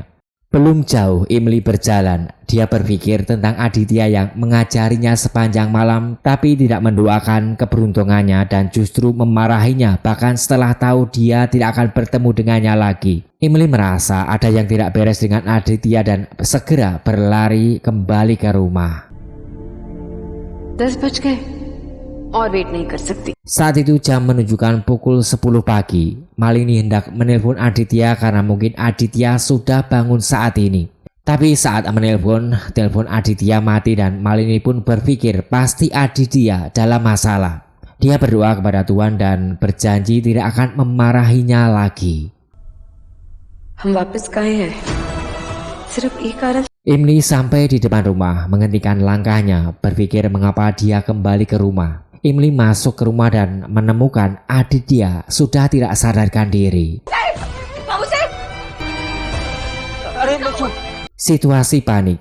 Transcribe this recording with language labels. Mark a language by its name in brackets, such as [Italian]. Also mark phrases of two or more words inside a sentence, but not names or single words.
[Indonesian] Belum jauh Emily berjalan, dia berpikir tentang Aditya yang mengajarinya sepanjang malam tapi tidak mendoakan keberuntungannya dan justru memarahinya bahkan setelah tahu dia tidak akan bertemu dengannya lagi. Emily merasa ada yang tidak beres dengan Aditya dan segera berlari kembali ke rumah. [Hindi] 10 बज गए और वेट नहीं कर सकती। [Indonesian] Saat itu jam menunjukkan pukul 10 pagi. Malini hendak menelpon Aditya karena mungkin Aditya sudah bangun saat ini. Tapi saat menelpon, telepon Aditya mati dan Malini pun berpikir pasti Aditya dalam masalah. Dia berdoa kepada Tuhan dan berjanji tidak akan memarahinya lagi. [Hindi] हम वापस कहाँ हैं? सिर्फ एक कारण। [Indonesian] Emily sampai di depan rumah, menghentikan langkahnya, berpikir mengapa dia kembali ke rumah. Emily masuk ke rumah dan menemukan Aditya sudah tidak sadarkan diri. Situasi panik.